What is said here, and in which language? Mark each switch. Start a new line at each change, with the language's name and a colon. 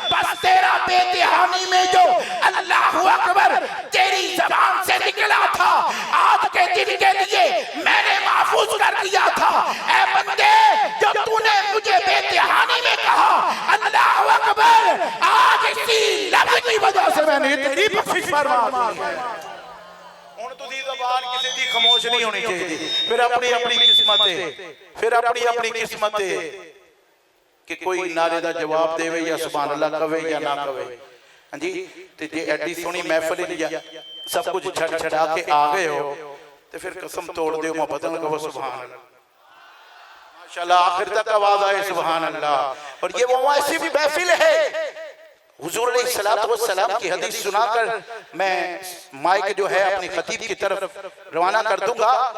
Hindi: बस तेरा बेतिहानी में जो अल्लाह अकबर तेरी ज़बान से निकला था आज के दिन के लिए मैंने महफूज कर दिया था। ऐ बंदे जब तूने मुझे बेतिहानी में कहा अल्लाह अकबर, आज इसी लफ्ज़ की वजह से मैंने तेरी बख्शिश फरमा दी।
Punjabi: ਹੁਣ ਤੁਸੀਂ ਜ਼ਬਾਨ ਕਿਸੇ ਦੀ ਖਾਮੋਸ਼ ਨਹੀਂ ਹੋਣੀ ਚਾਹੀਦੀ। ਫਿਰ ਆਪਣੀ ਆਪਣੀ ਕਿਸਮਤ ਹੈ, ਫਿਰ ਆਪਣੀ ਆਪਣੀ ਕਿਸਮਤ ਹੈ ਕਿ ਕੋਈ ਨਾਰੇ ਦਾ ਜਵਾਬ ਦੇਵੇ ਜਾਂ ਸੁਭਾਨ ਅੱਲਾਹ ਕਵੇ ਜਾਂ ਨਾ ਕਵੇ। ਹਾਂਜੀ, ਤੇ ਜੇ ਐਡੀ ਸੋਹਣੀ महफिल सब कुछ छड़ छड़ा के आ गए हो
Hindi: तो फिर कसम तोड़ दो मोहब्बत में कहो सुभान अल्लाह। माशाल्लाह आखिर तक आवाज आए सुभान अल्लाह। और ये वो ऐसी भी महफिल है हुजूर अलैहिस्सलाम की हदीस सुनाकर मैं माइक जो है अपनी खतीब की तरफ रवाना कर दूंगा।